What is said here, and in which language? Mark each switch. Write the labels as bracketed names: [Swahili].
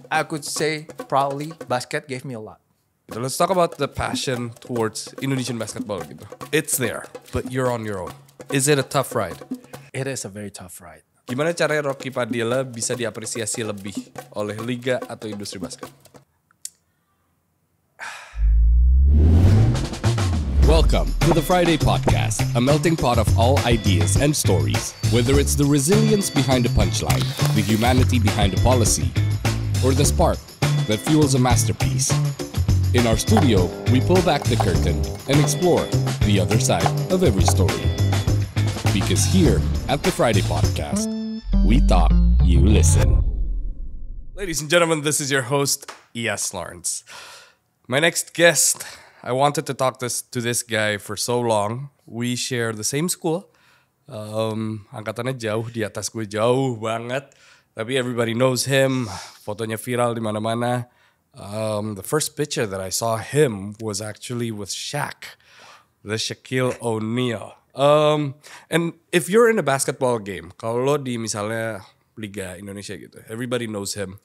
[English] I could say probably basket gave me a lot. So let's talk about the passion towards Indonesian basketball. Gitu. It's there, but you're on your own. Is it a tough ride? It is a very tough ride. [Indonesian] Gimana caranya Rocky Padilla bisa diapresiasi lebih oleh liga atau industri basket? [English] Welcome to the Friday Podcast, a melting pot of all ideas and stories. Whether it's the resilience behind a punchline, the humanity behind a policy, or the spark that fuels a masterpiece. In our studio, we pull back the curtain and explore the other side of every story. Because here at the Friday Podcast, we talk, you listen. Ladies and gentlemen, this is your host, E.S. Lawrence. My next guest, I wanted to talk to this guy for so long. We share the same school. [Indonesian] Angkatannya jauh, di atas gue jauh banget. Tapi [English] everybody knows him. [Indonesian] Fotonya viral di mana-mana. [English] The first picture that I saw him was actually with Shaq. The Shaquille O'Neal. And if you're in a basketball game, [Indonesian] kalau lo di misalnya Liga Indonesia gitu, [English] everybody knows him.